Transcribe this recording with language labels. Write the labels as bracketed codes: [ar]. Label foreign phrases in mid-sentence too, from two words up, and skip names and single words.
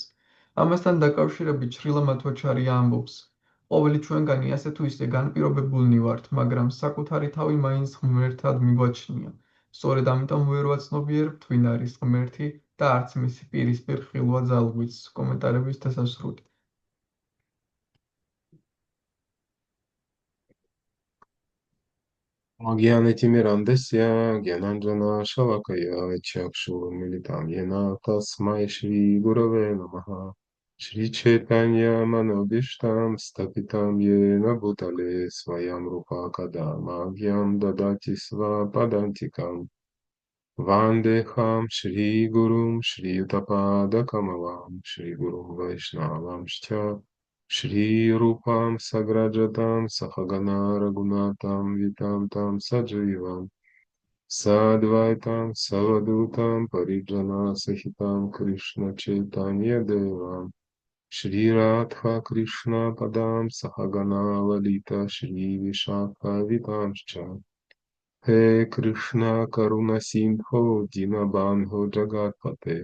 [ka] ამასთან დაკავშირებით შრილა მადჰვაჩარია ამბობს. ყოველი ჩვენგანი ასე თუ ისე განპირობებულნი ვართ, მაგრამ საკუთარი თავი მაინც ღმერთად მიგვაჩნია. სწორედ ამიტომ ვერ ვაცნობიერებთ ვინ არის ღმერთი და არც მისი პირისპირ ხილვა ძალღვიც. კომენტარების დასასრული. [sa] अज्ञानतिमिरान्धस्य ज्ञानाञ्जन शलाकया चक्षुरुन्मीलितं येन तस्मै श्री गुरवे नमः. श्री चैतन्य मनोऽभीष्टं स्थापितं येन भूतले स्वयं रूपः कदा मह्यं ददाति स्व पदान्तिकम् वन्देऽहं श्री गुरोः श्रीयुत पद कमलं श्री गुरून् वैष्णवांश्च श्री रूपं साग्रजातं सहगण रघुनाथान्वितं तं सजीवं साद्वैतं सावधूतं परिजन सहितं कृष्ण चैतन्य देवं श्री राधा कृष्ण पादान् सहगण ललिता श्री विशाखान्वितांश्च हे कृष्ण करुणा सिन्धो दीनबन्धो जगत्पते